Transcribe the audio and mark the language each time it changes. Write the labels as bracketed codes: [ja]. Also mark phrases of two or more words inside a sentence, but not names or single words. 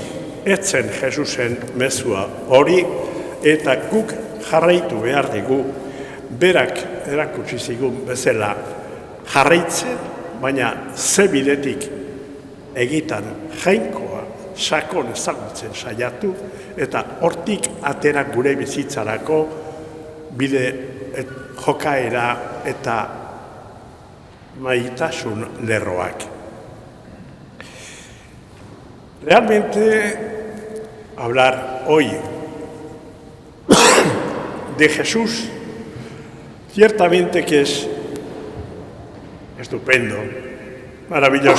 [eu] Etzen Jesusen mezua hori, eta guk jarraitu behar dugu, berak erakutsi zigun bezala jarraitzen, baina ze bidetik egitan jainkoa sakon ezagutzen saiatu, eta hortik atera gure bizitzarako bide jokaera eta maitasun lerroak. [es] Realmente hablar hoy de Jesús ciertamente que es estupendo, maravilloso.